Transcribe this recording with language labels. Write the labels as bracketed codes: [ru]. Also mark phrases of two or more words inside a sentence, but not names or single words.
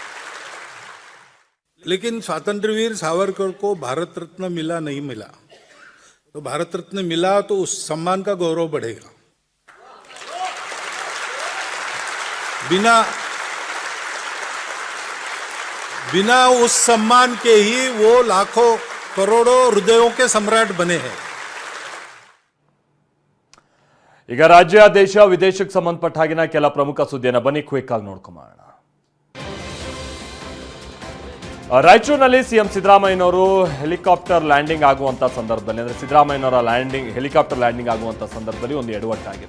[hi] लेकिन स्वातंत्रवीर सावरकर को भारत रत्न मिला नहीं मिला, तो भारत रत्न मिला तो उस सम्मान का गौरव बढ़ेगा. बिना उस सम्मान के ही वो लाखों करोड़ों हृदयों के सम्राट बने हैं. [kn] ಈಗ ರಾಜ್ಯ ದೇಶ ವಿದೇಶಕ್ಕೆ ಸಂಬಂಧಪಟ್ಟ ಹಾಗಿನ ಕೆಲ ಪ್ರಮುಖ ಸುದ್ದಿಯನ್ನು ಬನ್ನಿ ಕ್ವಿಕ್ ಆಗಿ ನೋಡ್ಕೊಂಬೋಣ. ರಾಯಚೂರಿನಲ್ಲಿ ಸಿಎಂ ಸಿದ್ದರಾಮಯ್ಯನವರು [en] helicopter landing [kn] ಆಗುವಂತ ಸಂದರ್ಭದಲ್ಲಿ, ಅಂದ್ರೆ ಸಿದ್ದರಾಮಯ್ಯನವರ [en] helicopter landing [kn] ಆಗುವಂತ ಸಂದರ್ಭದಲ್ಲಿ ಒಂದು ಎಡವಟ್ಟಾಗಿದೆ.